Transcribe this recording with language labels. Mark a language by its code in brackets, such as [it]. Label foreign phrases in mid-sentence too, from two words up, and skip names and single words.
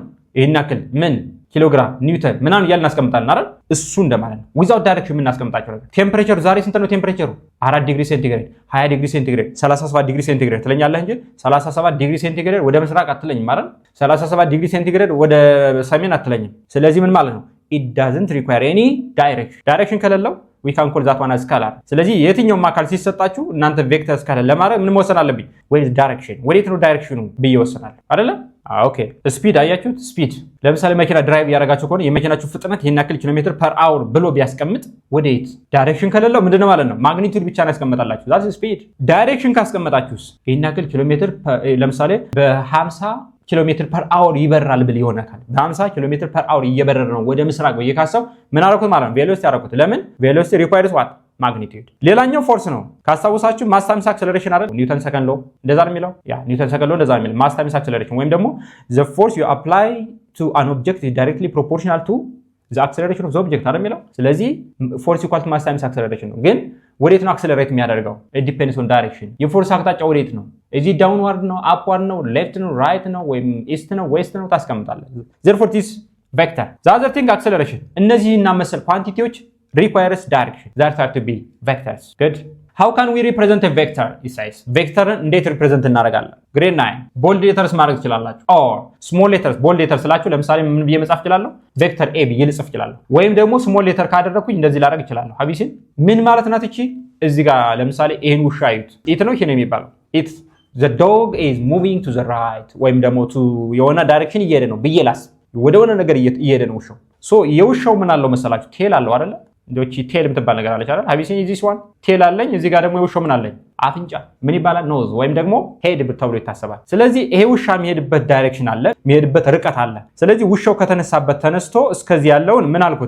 [am] ይሄን ያክል ምን ኪሎግራም ኒውተን ምናምን እያልን እናስቀምጣለን አይደል? እሱ እንደማለት ነው። [en] without direction [am] የምናስቀምጣቸው ነገር። ቴምፕሬቸር ዛሬ ስንት ነው ቴምፕሬቸሩ? 4 [en] degree centigrade፣ [am] 20 [en] degree centigrade፣ [am] 37 [en] degree centigrade [am] ትለኛለህ እንጂ 37 [en] degree centigrade [am] ወደ ምስራቅ አትለኝም አይደል? 37 [en] degree centigrade [am] ወደ ሰሜን አትለኝም። ስለዚህ ምን ማለት ነው? [en] it doesn't require any direction [am] ከሌለው [en] we can call that one as scalar። [am] ስለዚህ የትኛውም አካል ሲሰጣችሁ እናንተ ቬክተርስ ካለ ለማድረግ ምን መወሰን አለብኝ? ወይ ዳይሬክሽን ወዴት ነው ዳይሬክሽኑ ብዬ ወሰናለሁ አይደለ? [en] okay speed [am] አያችሁት? ስፒድ ለምሳሌ መኪና ድራይቭ ያደረጋችሁ ከሆነ የመኪናችሁ ፍጥነት ይሄን ያክል [en] kilometer per hour [am] ብሎ ቢያስቀምጥ ወዴት? ዳይሬክሽን ከሌለው ምንድነው ማለት ነው? ማግኒቲዩድ ብቻ ነው ያስቀምጣላችሁ። [en] that's speed። [am] ዳይሬክሽን ካስቀመጣችሁስ ይሄን ያክል [en] kilometer [am] ለምሳሌ በ50 [en] kilometer per hour [am] ይበራል ብል ይሆን አካል በ50 [en] kilometer per hour [am] እየበረረ ነው ወደ ምስራቅ ብዬ ካሰብ ምን አደረኩት ማለት ነው? ቬሎሲቲ አደረኩት። ለምን? [en] velocity requires what? [am] ማግኒቲዩድ። ሌላኛው ፎርስ ነው ካስታውሳችሁ [en] mass times acceleration [am] አይደል? [en] Newton second law [am] እንደዛ ነው የሚለው። ያ [en] Newton second law [am] እንደዛ ነው የሚለው። [en] mass times acceleration [am] ወይም ደግሞ [en] the force you apply to an object is directly proportional to the acceleration of the object [am] አይደል የሚለው። ስለዚህ [en] force equal to mass times acceleration [am] ነው። ግን ወዴት ነው አክሰለሬት የሚያደርገው? [en] it depends on direction። [am] የፎርስ አቅጣጫ ወዴት ነው? እዚህ ዳውንዋርድ ነው፣ አፕዋርድ ነው፣ ሌፍት ነው፣ ራይት ነው ወይም ኢስት ነው፣ ዌስት ነው ታስቀምጣለህ። [en] therefore this vector the other thing acceleration። [am] እነዚህና መሰል ኳንቲቲዎች [en] requires direction. That are to be vectors. Good. How can we represent a vector? It says vector እንዴት represent እናደርጋለን? grade 9 bold letters [am] ማድረግ ትችላላችሁ [en] or small letters bold letters [am] ስላችሁ ለምሳሌ ምን ብዬ መጻፍ እችላለሁ? vector a ብዬ ልጽፍ እችላለሁ። ወይም ደግሞ [en] small letter [am] ካደረኩኝ እንደዚህ ላደርግ እችላለሁ። ሀቢሲን ምን ማለት ናት እቺ? እዚህ ጋር ለምሳሌ ይሄን ውሻ አዩት። it ነው ይሄ ነው የሚባለው [en] it the dog is moving to the right [am] ወይም ደግሞ to የሆነ ዳይሬክሽን እየሄደ ነው ብዬ ላስብ ወደ ሆነ ነገር እየሄደ ነው ውሻው። ሶ የውሻው ምን አለው መሰላችሁ? ቴል አለው አይደለ? እንደውቺ ቴል የምትባል ነገር አለች አይደል? ሀቢሲን [en] this one [am] ቴል አለኝ። እዚህ ጋር ደግሞ የውሻው ምን አለኝ? አፍንጫ ምን ይባላል? ኖዝ ወይም ደግሞ ሄድ ተብሎ ይታሰባል። ስለዚህ ይሄ ውሻ የሚሄድበት ዳይሬክሽን አለ፣ የሚሄድበት ርቀት አለ። ስለዚህ ውሻው ከተነሳበት ተነስቶ እስከዚህ ያለውን ምን አልኩት?